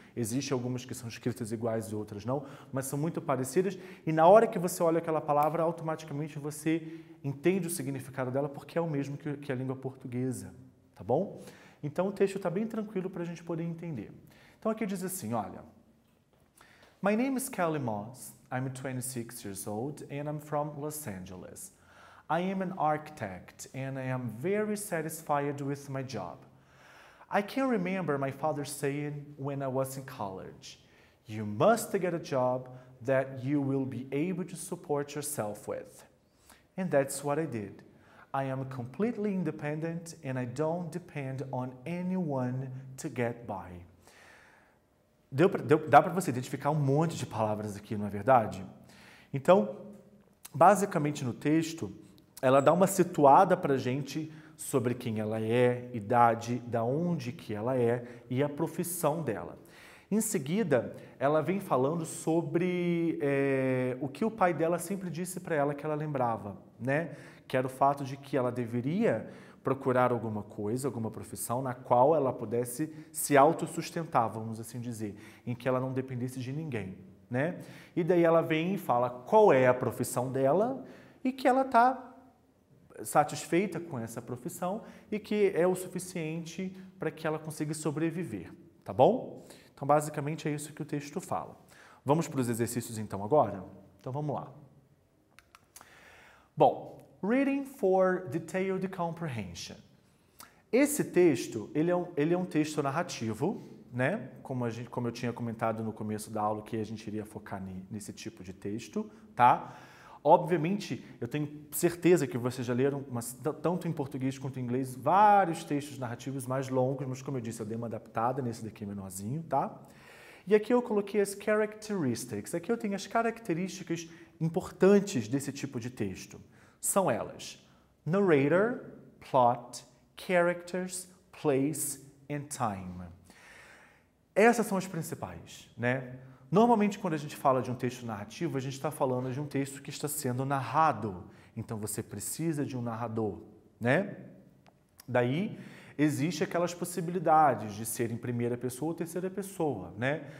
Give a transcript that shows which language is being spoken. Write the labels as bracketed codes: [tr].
[pt] Existem algumas que são escritas iguais e outras não, mas são muito parecidas. E na hora que você olha aquela palavra, automaticamente você entende o significado dela porque é o mesmo que a língua portuguesa, tá bom? Então o texto está bem tranquilo para a gente poder entender. Então aqui diz assim, olha. [en] My name is Kelly Moss. I'm 26 years old and I'm from Los Angeles. I am an architect and I am very satisfied with my job. I can remember my father saying when I was in college, you must get a job that you will be able to support yourself with. And that's what I did. I am completely independent and I don't depend on anyone to get by. [pt] Dá para você identificar um monte de palavras aqui, não é verdade? Então, basicamente no texto, ela dá uma situada para a gente sobre quem ela é, idade, da onde que ela é e a profissão dela. Em seguida, ela vem falando sobre o que o pai dela sempre disse para ela que ela lembrava, né? Que era o fato de que ela deveria procurar alguma coisa, alguma profissão na qual ela pudesse se autossustentar, vamos assim dizer, em que ela não dependesse de ninguém, né? E daí ela vem e fala qual é a profissão dela e que ela está satisfeita com essa profissão e que é o suficiente para que ela consiga sobreviver, tá bom? Então, basicamente, é isso que o texto fala. Vamos para os exercícios, então, agora? Então, vamos lá. [en] Bom, reading for detailed comprehension. [pt] Esse texto, ele é um texto narrativo, né? Como eu tinha comentado no começo da aula, que a gente iria focar nesse tipo de texto, tá? Obviamente, eu tenho certeza que vocês já leram, tanto em português quanto em inglês, vários textos narrativos mais longos, mas como eu disse, eu dei uma adaptada nesse daqui menorzinho, tá? E aqui eu coloquei as characteristics. Aqui eu tenho as características importantes desse tipo de texto. São elas: [en] narrator, plot, characters, place and time. [pt] Essas são as principais, né? Normalmente, quando a gente fala de um texto narrativo, a gente está falando de um texto que está sendo narrado. Então, você precisa de um narrador, né? Daí, existe aquelas possibilidades de ser em primeira pessoa ou terceira pessoa, né?